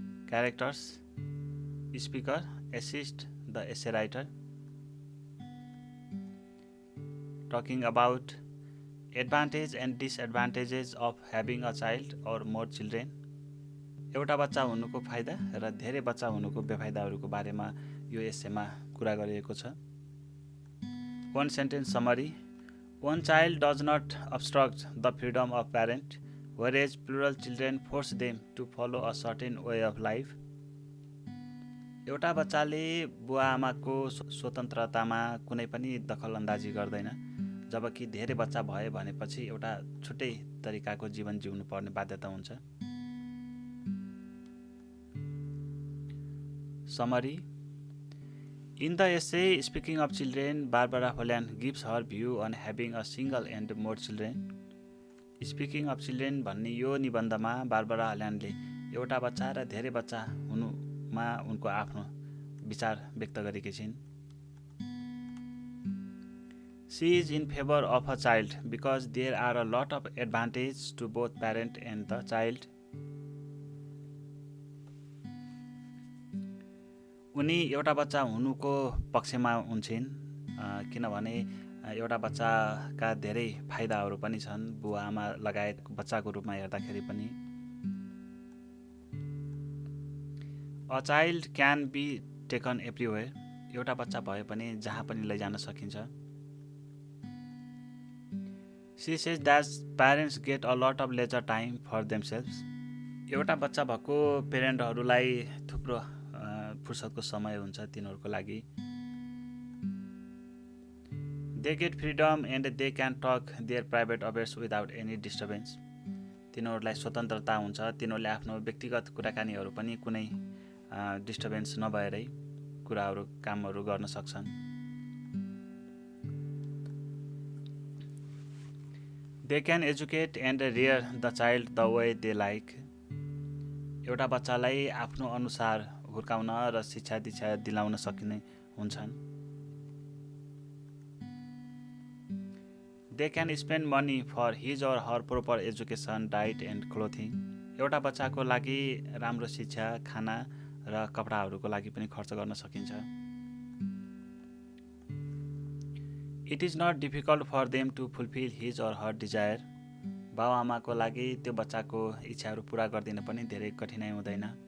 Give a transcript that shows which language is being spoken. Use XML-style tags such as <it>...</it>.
<en>Characters: speaker, assist the essay writer. Talking about advantage and disadvantages of having a child or more children.</en> <ne>एउटा बच्चा हुनुको फाइदा र धेरै बच्चा हुनुको बेफाइदाहरूको बारेमा यो एसेमा कुरा गरिएको छ।</ne> <en>One sentence summary. One child does not obstruct the freedom of parent, whereas plural children force them to follow a certain way of life.</en> <ne>एउटा बच्चाले बुवा आमाको स्वतन्त्रतामा कुनै पनि दखलअन्दाजी गर्दैन, जबकि धेरै बच्चा भए भनेपछि एउटा छुट्टै तरिकाको जीवन जिउनु पर्ने बाध्यता हुन्छ।</ne> <en>Summary. In the essay Speaking of Children, Barbara Holland gives her view on having a single and more children.</en> <ne>Speaking of Children भन्ने यो निबन्धमा बारबरा हल्यान्डले एउटा बच्चा र धेरै बच्चा हुनुमा उनको आफ्नो विचार व्यक्त गरेकी छिन्।</ne> <en>She is in favor of a child because there are a lot of advantages to both parent and the child.</en> <ne>उनी एउटा बच्चा हुनुको पक्षमा हुन्छन् किनभने एउटा बच्चाका धेरै फाइदाहरू पनि छन् बुवा आमा लगायत बच्चाको रूपमा हेर्दाखेरि पनि।</ne> <en>A child can be taken everywhere.</en> <ne>एउटा बच्चा भए पनि जहाँ पनि लैजान सकिन्छ।</ne> <en>She says that parents get a lot of leisure time for themselves.</en> <ne>एउटा बच्चा भएको पेरेन्टहरूलाई थुप्रो फुर्सदको समय हुन्छ तिनीहरूको लागि।</ne> <en>They get freedom and they can talk their private affairs without any disturbance.</en> <ne>तिनीहरूलाई स्वतन्त्रता हुन्छ, तिनीहरूले आफ्नो व्यक्तिगत कुराकानीहरू पनि कुनै डिस्टर्बेन्स नभएरै कुराहरू कामहरू गर्न सक्छन्।</ne> <en>They can educate and rear the child the way they like.</en> <ne>एउटा बच्चालाई आफ्नो अनुसार हुर्काउन र शिक्षा दीक्षा दिलाउन सकिने हुन्छन्।</ne> <en>They can spend money for his or her proper education, diet and clothing.</en> <ne>एउटा बच्चाको लागि राम्रो शिक्षा, खाना र कपडाहरूको लागि पनि खर्च गर्न सकिन्छ।</ne> <en>It is not difficult for them to fulfill his or her desire.</en> <ne>बाउ आमाको लागि त्यो बच्चाको इच्छाहरू पूरा गर्दिन पनि धेरै कठिनाइ हुँदैन।</ne>